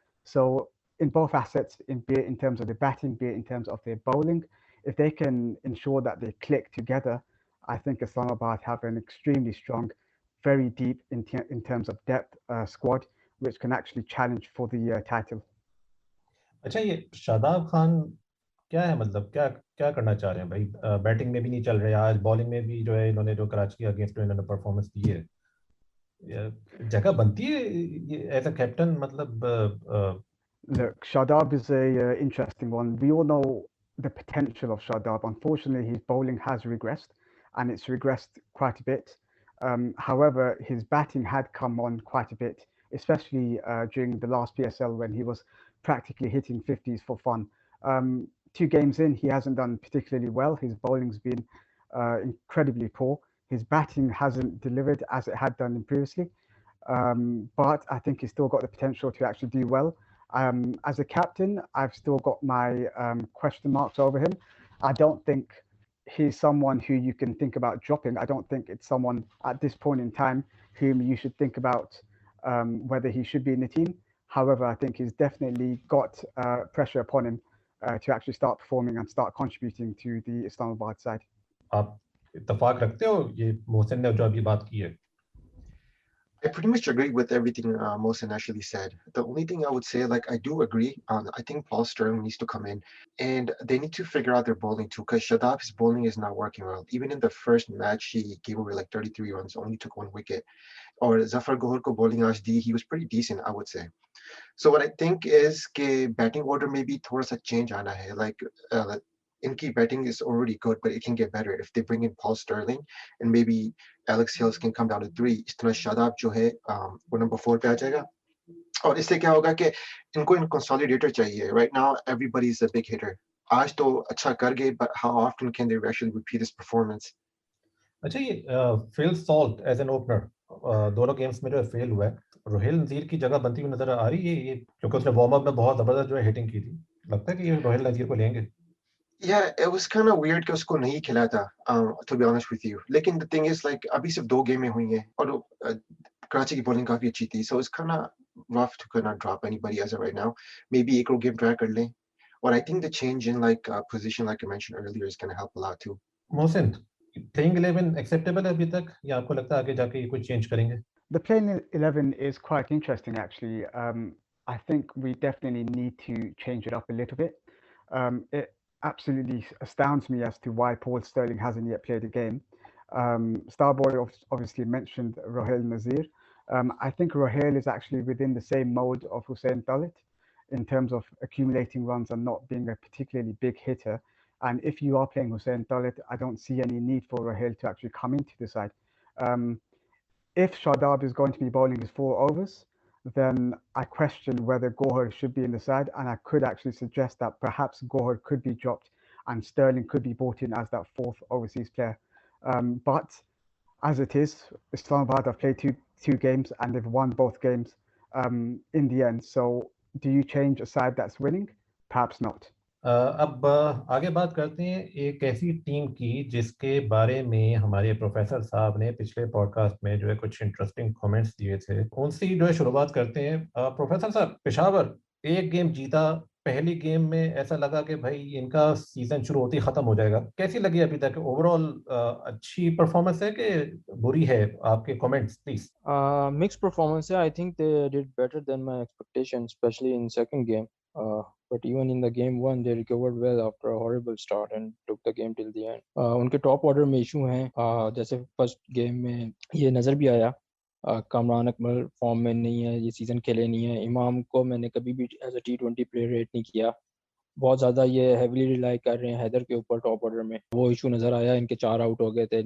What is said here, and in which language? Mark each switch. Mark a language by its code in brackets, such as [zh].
[en] So in both assets, be it in terms of the batting, be it in terms of their bowling, if they can ensure that they click together, I think Islamabad have an extremely strong, very deep in terms of depth squad, which can actually challenge for the title. [hi] अच्छा, ये शादाब खान क्या है, मतलब क्या क्या करना चाह रहे हैं भाई? बैटिंग में भी नहीं चल रहे, आज बॉलिंग में भी जो है इन्होंने जो कराची के अगेंस्ट इन्होंने परफॉर्मेंस दी है, जगह बनती है ये एज अ कैप्टन, मतलब [en] Look, Shadab is a interesting one. We all know the potential of Shadab. Unfortunately, his bowling has regressed, and it's regressed quite a bit. However, his batting had come on quite a bit, especially during the last PSL when he was practically hitting 50s for fun. 2 games in, he hasn't done particularly well. His bowling's been incredibly poor. His batting hasn't delivered as it had done previously, but I think he's still got the potential to actually do well. As a captain, I've still got my question marks over him. I don't think he's someone who you can think about dropping. I don't think it's someone at this point in time whom you should think about whether he should be in the team. However, I think he's definitely got pressure upon him to actually start performing and start contributing to the Islamabad side. [hi] आप इत्तेफाक रखते हो ये मोहसिन ने जो अभी बात की है? [en] I pretty much agree with everything Mohsin actually said. The only thing I would say, like, I do agree. I think Paul Sterling needs to come in, and they need to figure out their bowling too. Because Shadab's bowling is not working well. Even in the first match, he gave away like 33 runs, only took 1 wicket. Or Zafar Gohar ko bowling HD, he was pretty decent, I would say. So what I think is [hi] कि batting order में भी थोड़ा सा change आना है. [en] Like इनकी batting is already good, but it can get better if they bring in Paul Sterling and maybe Alex Hills can come down to 3. [hi] इस तरह शादाब जो है वो number 4 पे आ जाएगा. और इससे क्या होगा कि इनको इन consolidator चाहिए. [en] Right now everybody is a big hitter. [hi] आज तो अच्छा कर गए, [en] but how often can they actually repeat this performance? [hi] अच्छा, ये Phil Salt as an opener दोनों गेम्स में जो है फेल हुआ है, रोहिल नजीर की जगह बनती हुई नजर आ रही है ये, क्योंकि उसने वार्म अप में बहुत जबरदस्त जो है हिटिंग की थी. लगता है कि ये रोहिल नजीर को लेंगे? [en] Yeah, it was kind of weird [hi] कि उसको नहीं खिलाया था, [en] to be honest with you. [hi] लेकिन the thing is like अभी सिर्फ 2 गेम में हुई हैं और कराची की bowling काफी अच्छी थी, [en] so it's kind of rough to kind of drop anybody as of right now. [hi] Maybe एक और गेम try कर लें. [en] Or I think the change in like position, like I mentioned earlier, is going to help a lot too. [hi] Mohsin, playing 11 acceptable है अभी तक, या आपको लगता है आगे जाके ये कुछ चेंज करेंगे? [en] The playing 11 is quite interesting, actually. I think we definitely need to change it up a little bit. It absolutely astounds me as to why Paul Sterling hasn't yet played a game. Starboy obviously mentioned Rohel Nazir. I think Rohel is actually within the same mode of Hussein Dalit in terms of accumulating runs and not being a particularly big hitter. And if you are playing Hussein Dalit, I don't see any need for Rohel to actually come into the side. If Shadab is going to be bowling his 4 overs, then I question whether Gohar should be in the side, and I could actually suggest that perhaps Gohar could be dropped and Sterling could be brought in as that fourth overseas player. But as it is, Islamabad have played two games and they've won both games in the end. So do you change a side that's winning? Perhaps not. [hi] अब आगे बात करते हैं एक ऐसी team की जिसके बारे में हमारे प्रोफेसर साहब ने पिछले पॉडकास्ट में जो है कुछ इंटरेस्टिंग कमेंट्स दिए थे, उनसे जो है शुरुआत करते हैं। प्रोफेसर साहब, पेशावर एक गेम जीता, पहली गेम में ऐसा लगा कि भाई इनका सीजन शुरू होते ही खत्म हो जाएगा। कैसी लगी अभी तक? ओवरऑल अच्छी परफॉर्मेंस है कि बुरी है? आपके comments please. [en] Mixed performance. I think they did better than my expectations, especially in second game. But even in the game one, they recovered well after a horrible start and took the game till the end. [hi] उनके top order में issue हैं, जैसे first game में ये नज़र भी आया। Kamran Akmal form में नहीं है, ये सीज़न खेले नहीं है। इमाम को मैंने कभी भी as a T20 player rate नहीं किया। बहुत ज़्यादा ये हेविली रिलाई कर रहे हैं हैदर के ऊपर टॉप ऑर्डर में। वो इशू नज़र आया, इनके 4 आउट हो गए थे।